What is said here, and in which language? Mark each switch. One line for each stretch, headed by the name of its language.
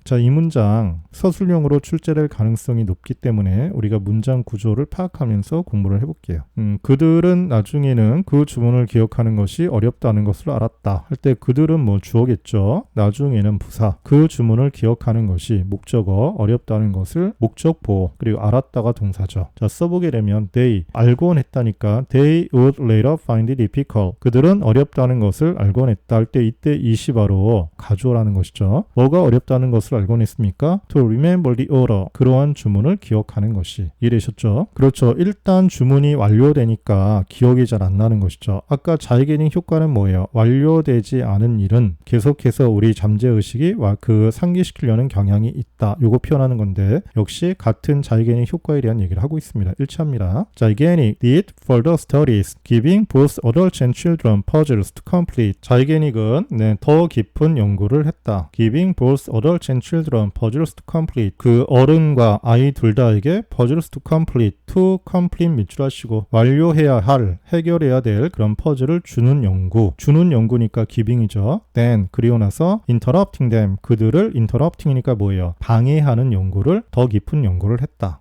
Korean: 자, 이 문장 서술형으로 출제될 가능성이 높기 때문에 우리가 문장 구조를 파악하면서 공부를 해볼게요. 그들은 나중에는 그 주문을 기억하는 것이 어렵다는 것을 알았다. 할 때 그들은 주어겠죠. 나중에는 부사. 그 주문을 기억하는 것이 목적어, 어렵다는 것을 목적보, 그리고 알았다가 동사죠. 자, 써보게 되면
English: they,
Korean: 알곤 했다니까
English: they would later find it difficult.
Korean: 그들은 어렵다는 것을 알곤 했다 할 때 이때 이시 바로 가주어라는 것이죠. 뭐가 어렵다는 것을 알곤 했습니까?
English: To remember the order.
Korean: 그러한 주문을 기억하는 것이. 이해되셨죠? 그렇죠. 일단 주문이 완료되니까 기억이 잘 안 나는 것이죠. 아까 자이게닝 효과는 뭐예요? 완료되지 않은 일은 계속해서 우리 잠재의식이 상기시키려는 경향이 있다. 요거 표현하는 건데 역시 같은 자이게닝 효과에 대한 얘기를 하고 있습니다. 일치합니다.
English: 자이게닉 did further studies, giving both adults and children puzzles to complete.
Korean: 자이게닉은 더 깊은 연구를 했다.
English: Giving both adults and children puzzles to complete.
Korean: 그 어른과 아이 둘 다에게
English: puzzles to complete,
Korean: to complete 밑줄 하시고 완료해야 할, 해결해야 될 그런 퍼즐을 주는 연구. 주는 연구니까 giving이죠.
English: Then
Korean: 그리고 나서
English: interrupting them.
Korean: 그들을 interrupting이니까 뭐예요? 방해하는 연구를 더 깊은 연구를 했다.